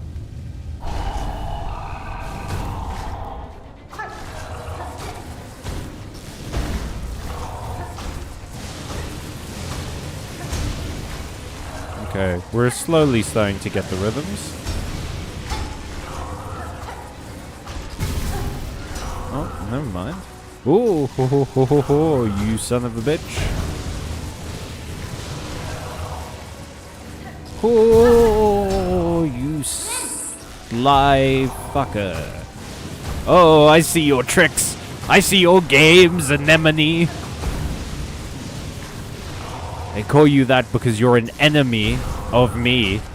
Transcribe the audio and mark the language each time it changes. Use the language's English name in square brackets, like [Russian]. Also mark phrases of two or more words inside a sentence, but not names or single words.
[English] Okay, we're slowly starting to get the rhythms. Oh, never mind. Ooh, ho, ho, ho, ho, ho, you son of a bitch. Oh, you sly fucker. Oh, I see your tricks. I see your games, anemone. I call you that because you're an enemy of me.